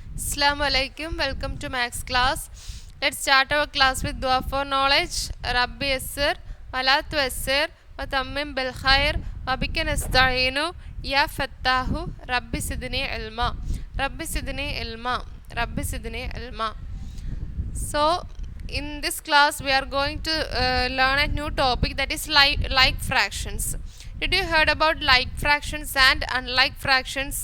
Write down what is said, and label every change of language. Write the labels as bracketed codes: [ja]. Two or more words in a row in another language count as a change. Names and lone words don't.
[ar] السلام عليكم. [en] Welcome to Max class. Let's start our class with dua for knowledge. [ar] رب يسر، ولا تعسر، وتمم بالخير، وبك نستعين، يا فتاح, رب زدني علما. رب زدني علما. رب زدني علما. [en] So, in this class we are going to learn a new topic, that is like fractions. Did you heard about like fractions and unlike fractions?